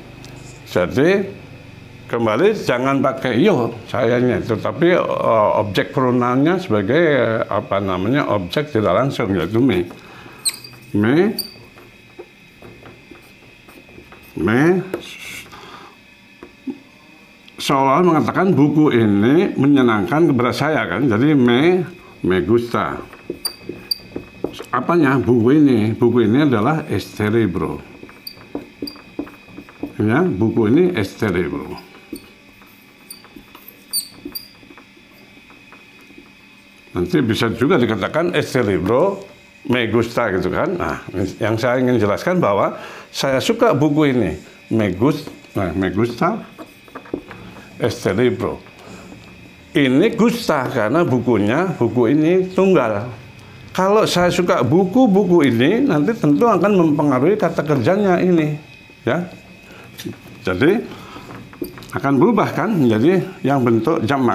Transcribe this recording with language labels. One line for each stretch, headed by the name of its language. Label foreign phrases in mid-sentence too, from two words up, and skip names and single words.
Indonesian: Jadi kembali jangan pakai yo sayanya, tetapi objek pronounnya sebagai objek tidak langsung, yaitu me. Seolah mengatakan buku ini menyenangkan kepada saya kan, jadi
Spanish: me gusta.
Indonesian: Apanya buku ini? Buku ini adalah
Spanish: este libro.
Indonesian: Ya, buku ini
Spanish: este libro.
Indonesian: Nanti bisa juga dikatakan
Spanish: este libro me gusta
Indonesian: gitu kan. Nah, yang saya ingin jelaskan bahwa saya suka buku ini,
Spanish: me gusta este libro.
Indonesian: Ini gusta karena buku ini tunggal. Kalau saya suka buku ini, nanti tentu akan mempengaruhi kata kerjanya ini, ya. Jadi akan berubah kan menjadi yang bentuk jamak.